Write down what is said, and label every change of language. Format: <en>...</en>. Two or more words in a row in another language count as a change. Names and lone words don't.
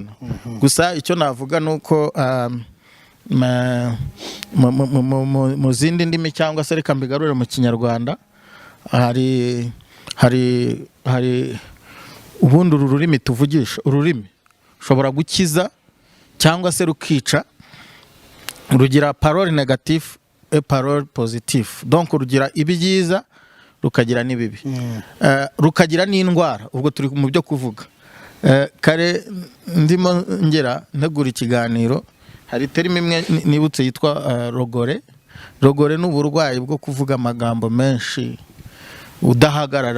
<rw>Gusa icyo navuga nuko mu zindi ndimi cyangwa se reka mbigarure mu Kinyarwanda, hari ubundi ururimi tuvugisha. Ururimi ushobora gukiza cyangwa se rukica. Rugira</rw> <fr>parole négative et parole positive.</fr> <rw>Donc rugira ibyiza rukagira n'ibibi. Rukagira n'indwara. Ubwo turi mu byo kuvuga. Kare ndimo ngera ntegura ikiganiro, hari terime imwe nibutse yitwa rogore. Rogore ni uburwayi bwo kuvuga amagambo menshi udahagarara.</rw>